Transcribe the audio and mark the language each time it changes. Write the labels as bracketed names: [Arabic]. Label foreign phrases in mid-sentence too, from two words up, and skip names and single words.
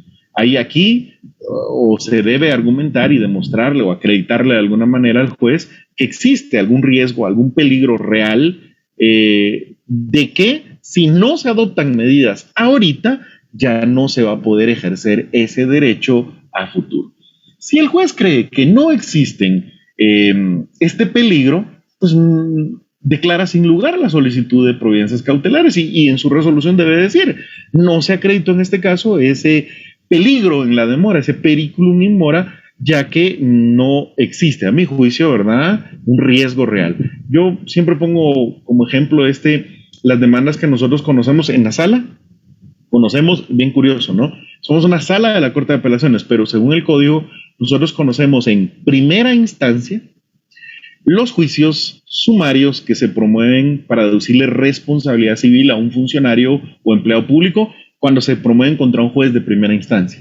[Spanish] Aquí o se debe argumentar y demostrarle o acreditarle de alguna manera al juez que existe algún riesgo, algún peligro real de que si no se adoptan medidas ahorita, ya no se va a poder ejercer ese derecho a futuro. Si el juez cree que no existen este peligro, pues declara sin lugar la solicitud de providencias cautelares y en su resolución debe decir, no se acreditó en este caso ese peligro en la demora, ese [Latin] periculum in mora, [Spanish] ya que no existe, a mi juicio, ¿verdad?, un riesgo real. Yo siempre pongo como ejemplo las demandas que nosotros conocemos en la sala. Conocemos, bien curioso, ¿no? Somos una sala de la Corte de Apelaciones, pero según el código, nosotros conocemos en primera instancia los juicios sumarios que se promueven para deducirle responsabilidad civil a un funcionario o empleado público cuando se promueven contra un juez de primera instancia.